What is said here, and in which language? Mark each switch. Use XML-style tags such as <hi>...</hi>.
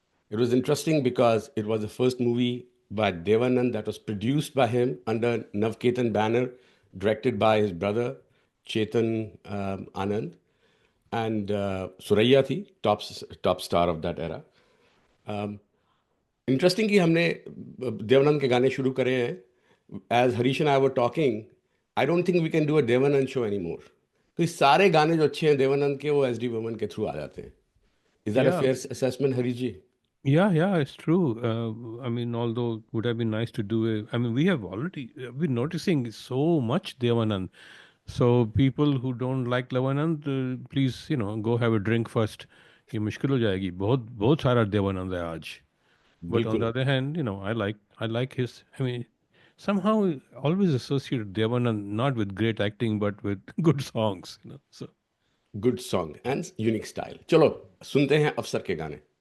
<en>It was interesting because it was the first movie by Devanand that was produced by him under Navketan banner, directed by his brother Chetan Anand, and Suraiya थी top star of that era. Interesting</en> <hi>कि हमने देवानंद के गाने शुरू करे हैं.</hi> <en>As Harish and I were talking, I don't think we can do a Devanand show any more.</en> <hi>तो ये सारे गाने जो अच्छे हैं देवानंद के, वो एस डी बर्मन के थ्रू आ जाते हैं.</hi> <en>Is that a Yeah. Fair assessment, Harish ji? Yeah, it's true. I mean, although it would have been nice to do it. I mean, we have already been noticing so much Devanand. So people who don't like Devanand, please, go have a drink first.</en> <hi>ये मुश्किल हो जाएगी. बहुत बहुत सारा देवानंद है आज.</hi> <en>But on the</en> <hi>बिल्कुल.</hi> <en>other hand, I like his. I mean, somehow always associate Devanand not with great acting, but with good songs. So. Good song and unique style.</en> <hi>चलो सुनते हैं अफसर के गाने.</hi>